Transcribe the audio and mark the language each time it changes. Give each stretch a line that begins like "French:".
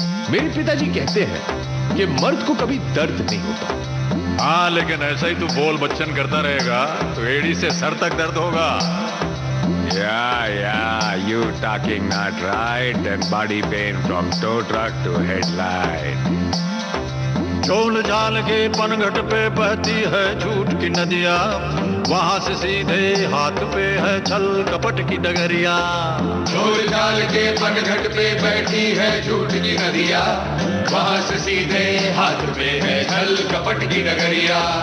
Hindi: मेरे पिताजी कहते हैं कि मर्द को कभी दर्द नहीं होता। हाँ लेकिन ऐसा ही तू बोल बच्चन करता रहेगा तो एड़ी से सर तक दर्द होगा।
English: Yeah, you talking not right and body pain from tow truck to headlight.
Hindi: झोल झाल के पनघट पे बहती है झूठ की नदिया वहां से सीधे हाथ पे है छल कपट की डगरिया झोल झाल के पनघट पे बैठी है झूठ की नदिया वहां से सीधे हाथ पे है छल कपट की डगरिया